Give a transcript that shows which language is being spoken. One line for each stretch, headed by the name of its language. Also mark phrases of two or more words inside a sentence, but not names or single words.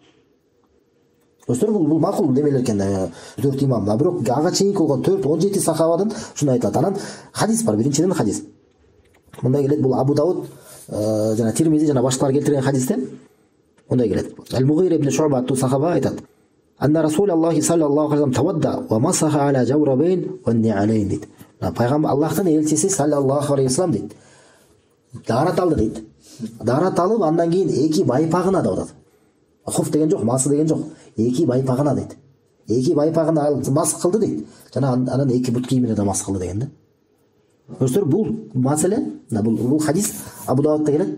Kyrgyz: Достор, бул макул демелер экен, 4 имам. Бирок ага чейинки болгон 17 сахабадан ушундай айтылат. Анан хадис бар, биринчиден хадис. Мындай келет, бул Абу Дауд жана Тирмизи жана башкалар келтирген хадисте мындай келет. Ал-Мугира ибн Шуба аттуу сахаба айтат:
Arabic: أن رسول الله صلى الله عليه وسلم توضأ ومسح على الجوربين والنعلين дейт.
Kyrgyz: Пайгамбар Аллахтын элчиси
Arabic: صلى الله عليه وسلم
Kyrgyz: дейт. Дарат алды дейт. Дарат алып андан кийин эки байпагына да атат. Хуф деген жок, масы деген жок. Эки байпагына дейт. Эки байпагына алып мас кылды дейт. Жана анан эки бут кийимине да мас кылды деген да. Көрсөңөр, бул маселе, бул хадис Абу Даудда келет.